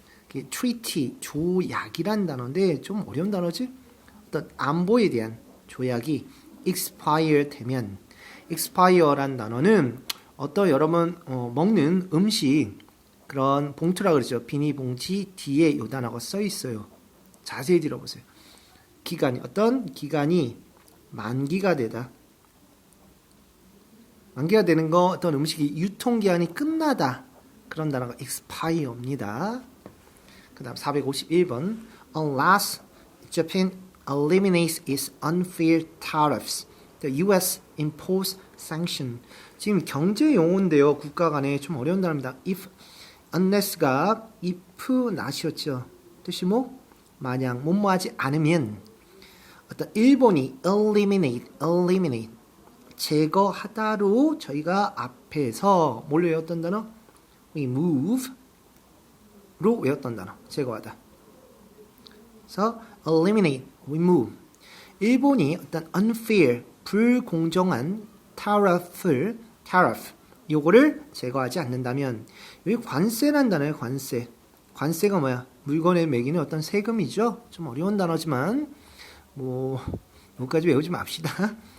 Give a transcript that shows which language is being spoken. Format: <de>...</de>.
<ko>treaty 조약이란 단어인데 좀 어려운 단어지 어떤 안보에 대한 조약이 expire 되면 expire란 단어는 어떤 여러분 먹는 음식 그런 봉투라 그러죠 비닐봉지 뒤에 요 단어가 써 있어요 자세히 들어보세요 기간이 어떤 기간이 만기가 되다 만기가 되는 거 어떤 음식이 유통기한이 끝나다 그런 단어가 expire입니다. 그 다음 451번</ko> <en>Unless Japan eliminates its unfair tariffs, the US impose sanction.</en> <ko>지금 경제 용어인데요. 국가 간에 좀 어려운 단어입니다. If, unless가 if not이었죠. 뜻이 뭐? 만약 뭐뭐하지 않으면 어떤 일본이 eliminate 제거하다로 저희가 앞에서 뭘 외웠던 단어? remove로 외웠던 단어. 제거하다. 그래서 eliminate, remove. 일본이 어떤 unfair, 불공정한 tariff, 요거를 제거하지 않는다면 여기 관세란 단어예요. 관세가 뭐야? 물건에 매기는 어떤 세금이죠. 좀 어려운 단어지만 여기까지 외우지 맙시다.</ko>